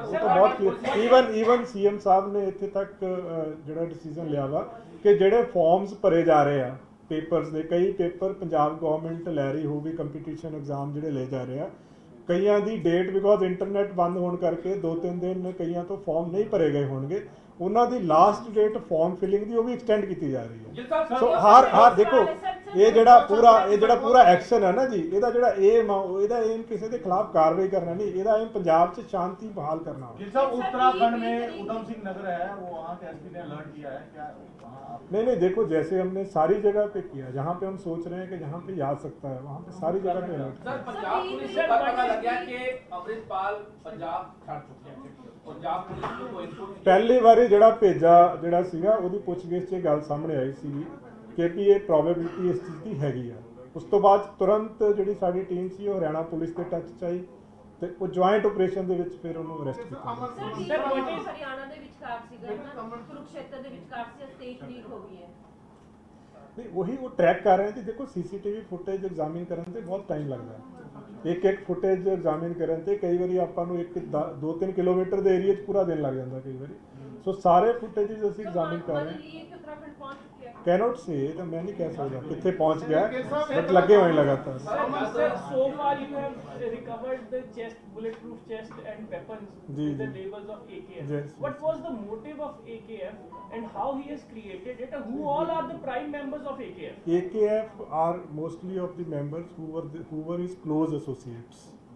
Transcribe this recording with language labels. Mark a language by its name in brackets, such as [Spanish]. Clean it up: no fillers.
[Punjabi] ਉਹ ਤਾਂ ਬਹੁਤ ਕਲੀਅਰ, ਈਵਨ ਸੀਐਮ ਸਾਹਿਬ ਨੇ ਇੱਥੇ ਤੱਕ ਜਿਹੜਾ ਡਿਸੀਜਨ ਲਿਆ ਵਾ ਕਿ ਜਿਹੜੇ ਫਾਰਮਸ ਭਰੇ ਜਾ ਰਹੇ ਆ ਪੇਪਰਸ ਦੇ, ਕਈ ਪੇਪਰ ਪੰਜਾਬ ਗਵਰਨਮੈਂਟ ਲੈ ਰਹੀ ਹੋਊਗੀ, ਕੰਪੀਟੀਸ਼ਨ ਐਗਜ਼ਾਮ ਜਿਹੜੇ ਲੈ ਜਾ ਰਹੇ ਆ, ਕਈਆਂ ਦੀ ਡੇਟ ਬਿਕੋਜ਼ ਇੰਟਰਨੈਟ ਬੰਦ ਹੋਣ ਕਰਕੇ 2-3 ਦਿਨ ਕਈਆਂ ਤੋਂ ਫਾਰਮ ਨਹੀਂ ਭਰੇ ਗਏ ਹੋਣਗੇ, ਉਹਨਾਂ ਦੀ ਲਾਸਟ ਡੇਟ ਫਾਰਮ ਫਿਲਿੰਗ ਦੀ ਉਹ ਵੀ ਐਕਸਟੈਂਡ ਕੀਤੀ ਜਾ ਰਹੀ ਹੈ। ਸੋ ਹਰ ਦੇਖੋ ਇਹ ਜਿਹੜਾ ਪੂਰਾ ਐਕਸ਼ਨ ਹੈ ਨਾ ਜੀ, ਇਹਦਾ ਜਿਹੜਾ ਏਮ ਆ ਇਹਦਾ ਏਮ ਕਿਸੇ ਦੇ ਖਿਲਾਫ ਕਾਰਵਾਈ ਕਰਨਾ ਨਹੀਂ, ਇਹਦਾ ਏਮ ਪੰਜਾਬ 'ਚ [Hindi] शांति बहाल करना। गिल साहब उत्तराखंड में उधम सिंह नगर है, वो वहाँ के एसपी ने अलर्ट किया है क्या वहाँ आप नहीं देखो, जैसे हमने सारी जगह पे किया, जहाँ पे हम सोच रहे हैं कि जहाँ पे आ सकता है वहाँ पे सारी जगह पे अलर्ट सर पंजाब पुलिस को कब पता लग गया कि अमृतपाल पंजाब छड़ चुके हैं? पंजाब पुलिस को कोई इनपुट [Punjabi] ਪਹਿਲੀ ਵਾਰੀ ਜਿਹੜਾ ਭੇਜਾ ਜਿਹੜਾ ਸੀਗਾ ਉਹਦੀ ਪੁੱਛਗਿੱਛ 'ਚ ਗੱਲ ਸਾਹਮਣੇ ਆਈ ਸੀ ਕਿ ਵੀ ਇਹ ਪ੍ਰੋਬੇਬਿਲਿਟੀ ਇਸ ਚੀਜ਼ ਦੀ ਹੈਗੀ ਆ। ਉਸ ਤੋਂ ਬਾਅਦ ਤੁਰੰਤ ਜਿਹੜੀ ਸਾਡੀ ਟੀਮ ਸੀ ਉਹ ਹਰਿਆਣਾ ਪੁਲਿਸ ਦੇ ਟੱਚ 'ਚ ਆਈ ਤੇ ਉਹ ਜੁਆਇੰਟ ਆਪਰੇਸ਼ਨ ਦੇ ਵਿੱਚ ਫਿਰ ਉਹਨੂੰ ਅਰੈਸਟ ਕੀਤਾ। ਹਰਿਆਣਾ ਦੇ ਵਿਚਕਾਰ ਸੀਗਾ ਨਾ, ਕੁਰੂਕਸ਼ੇਤਰ ਦੇ ਵਿਚਕਾਰ ਸੀ, ਸਟੇਜ ਲੀਕ ਹੋ ਗਈ ਹੈ। [Hindi] नहीं वही वो ट्रैक कर रहे हैं कि देखो सीसीटीवी फुटेज एग्जामिन करने से बहुत टाइम लगता है। एक फुटेज एग्जामिन करने से कई बार आपको 1-2-3 किलोमीटर के एरिया पूरा दिन लग जाता कई बार। सो सारे फुटेजेस ਅਸੀਂ एग्जामिन कर रहे हैं। उत्तराखंड पहुंच चुके हैं। कैनॉट से तो मैं नहीं कह सकता कितने पहुंच गया, बट लगे हुए लगातार। [English] Sir, so far you have recovered the chest, bulletproof chest and weapons जी, with the जी. labels of AKF. Yes, What was the motive of AKF and how he has created it? And who all are the prime members of AKF? AKF are mostly of the members who were his close associates.